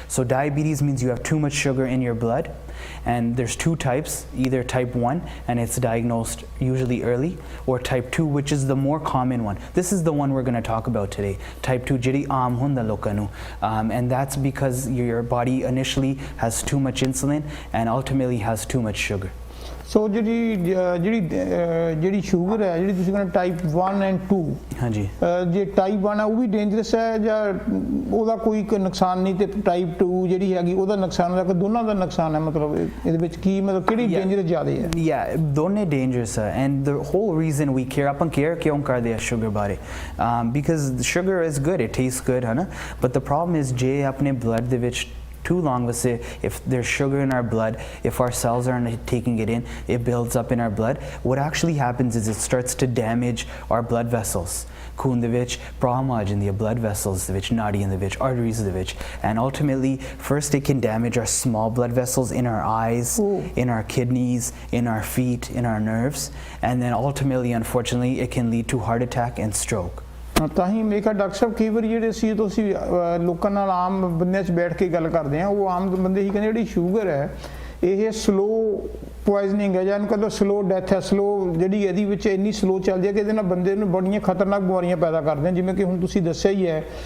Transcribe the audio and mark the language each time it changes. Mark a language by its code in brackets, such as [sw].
[en] So diabetes means you have too much sugar in your blood, and there's two types, either type 1 and it's diagnosed usually early, or type 2, which is the more common one. This is the one we're going to talk about today, type 2 [pa] jiri aam hunda lokan nu, [en] and that's because your body initially has too much insulin and ultimately has too much sugar. [pa] ਸੋ ਜਿਹੜੀ sugar ਹੈ ਜਿਹੜੀ ਤੁਸੀਂ ਕਹਿੰਦੇ type 1 and 2 ਹਾਂਜੀ ਜੇ type 1 ਹੈ ਉਹ ਵੀ dangerous ਹੈ ਜਾਂ ਉਹਦਾ ਕੋਈ ਨੁਕਸਾਨ ਨਹੀਂ ਤੇ ਟਾਈਪ 2 ਜਿਹੜੀ ਹੈਗੀ ਉਹਦਾ ਨੁਕਸਾਨ ਹੈ ਕਿ ਦੋਨਾਂ ਦਾ ਨੁਕਸਾਨ ਹੈ ਮਤਲਬ ਇਹਦੇ ਵਿੱਚ ਕੀ ਮਤਲਬ ਕਿਹੜੀ ਡੇਂਜਰਸ ਜ਼ਿਆਦਾ ਹੈ [en] Yeah, [pa] ਦੋਨੇ [en] dangerous ਹੈ and the whole reason we care [pa] ਆਪਾਂ care ਕਿਉਂ ਕਰਦੇ ਆ sugar ਬਾਰੇ [en] because sugar is good, it tastes good [pa] ਹੈ ਨਾ [en] but the problem is [pa] ਜੇ ਆਪਣੇ blood ਦੇ ਵਿੱਚ [en] too long, let's say if there's sugar in our blood, if our cells aren't taking it in, it builds up in our blood. What actually happens is it starts to damage our blood vessels. [pa] Khun de vich, problem aa jandi hai, [en] blood vessels de vich, [pa] nadi in the vich, [en] arteries de vich, and ultimately first it can damage our small blood vessels in our eyes, in our kidneys, in our feet, in our nerves, and then ultimately unfortunately it can lead to heart attack and stroke. [pa] ਤਾਂ ਹੀ ਮੈਂ ਕਿਹਾ doctor ਸਾਹਿਬ ਕਈ ਵਾਰੀ ਜਿਹੜੇ ਸੀ ਤੁਸੀਂ ਲੋਕਾਂ ਨਾਲ ਆਮ ਬੰਦਿਆਂ 'ਚ ਬੈਠ ਕੇ ਗੱਲ ਕਰਦੇ ਆ ਉਹ ਆਮ ਬੰਦੇ ਹੀ ਕਹਿੰਦੇ ਜਿਹੜੀ ਸ਼ੂਗਰ ਹੈ ਇਹ ਸਲੋ ਪੋਇਜ਼ਨਿੰਗ ਹੈ ਜਾਂ ਇਹਨੂੰ ਕਹਿੰਦੇ ਸਲੋ ਡੈਥ ਹੈ ਸਲੋ ਜਿਹੜੀ ਇਹਦੀ ਵਿੱਚ ਇੰਨੀ ਸਲੋ ਚੱਲਦੀ ਹੈ ਕਿ ਇਹਦੇ ਨਾਲ ਬੰਦੇ ਨੂੰ ਬੜੀਆਂ ਖਤਰਨਾਕ ਬਿਮਾਰੀਆਂ ਪੈਦਾ ਕਰਦੇ ਜਿਵੇਂ ਕਿ ਹੁਣ ਤੁਸੀਂ ਦੱਸਿਆ ਹੀ ਹੈ